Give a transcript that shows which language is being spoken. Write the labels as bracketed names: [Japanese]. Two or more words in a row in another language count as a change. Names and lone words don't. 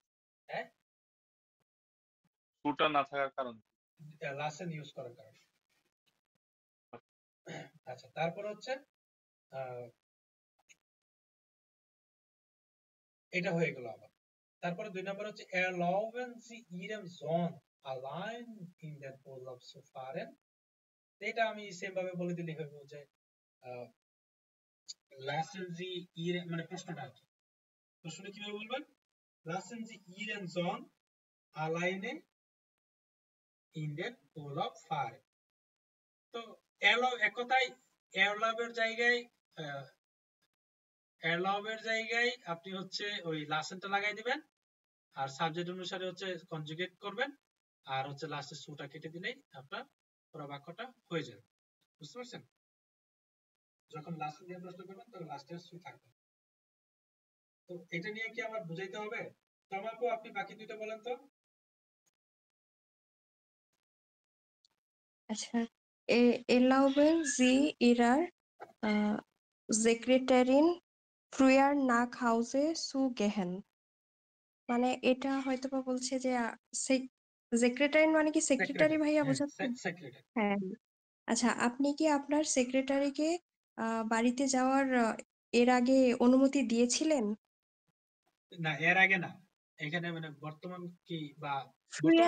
[Bangla] হ্যাঁ, ফুটা না থাকার কারণ লাসেন ইউজ করার কারণে। আচ্ছা, তারপর হচ্ছে এটা হয়ে গেল আবার। তারপরে 2 নম্বর হচ্ছে [German] erlauben Sie Ihrem Sohn allein in den Urlaub zu fahren? [Bangla] এটা আমি সেম ভাবে বলে দিলেই হইব যে [German] lassen Sie Ihren [Bangla] মানে প্রশ্নটা কি, প্রশ্নটা কিভাবে বলবেন? [German] lassen Sie Ihren Sohn alleine in den Urlaub fahren? [Bangla] তো allow এক কথায় allow এর জায়গায় allow এর জায়গায় আপনি হচ্ছে ওই লাসেনটা লাগাই দিবেন, আর সাবজেক্ট অনুসারে হচ্ছে কনজুগেট করবেন, আর হচ্ছে লাস্টে সুটা কেটে দিলেই আপনার পুরো বাক্যটা হয়ে যাবে। বুঝতে পারছেন? যখন লাস্ট দিয়ে প্রশ্ন করবেন তখন লাস্টে সু থাকবে। তো এটা নিয়ে কি আমার বুঝাইতে হবে? তো আমাকে আপনি বাকি দুইটা বলেন তো। আচ্ছা, [German] erlauben Sie Ihrer Sekretärin früher nach Hause zu gehen? [Bangla] মানে এটা হয়তোবা বলছে যে সেক্রেটারি মানে কি সেক্রেটারি সেক্রেটারি, ভাইয়া হ্যাঁ বোঝাচ্ছেন? সেক্রেটারি। হ্যাঁ। আচ্ছা, আপনি কি আপনার সেক্রেটারিকে বাড়িতে যাওয়ার এর আগে অনুমতি দিয়েছিলেন? না, এর আগে না, এখানে মানে বর্তমান কি বা বর্তমান